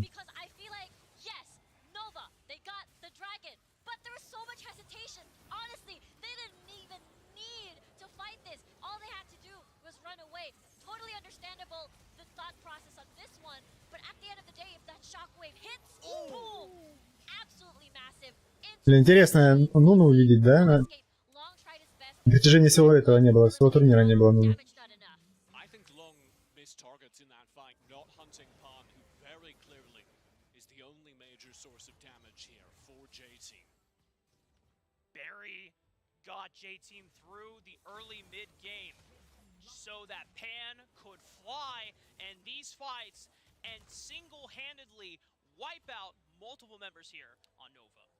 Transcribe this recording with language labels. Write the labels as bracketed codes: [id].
[en] Because I feel like, yes, Nova, they got the Dragon, but there was so much hesitation. Honestly, they didn't even need to fight this. All they had to do was run away. Totally understandable, the thought process on this one, but at the end of the day, if that Shockwave hits, boom, absolutely massive. [ru] Блин, интересно, Нуну увидеть, да? На протяжении всего этого не было, всего турнира не было Нуну. [en] I think Long missed targets in that fight, not hunting Pan, who very clearly is the only major source of damage here for J-Team. Barry got J-Team through the early mid-game so that Pan could fly and these fights and single-handedly wipe out multiple members here on Nova.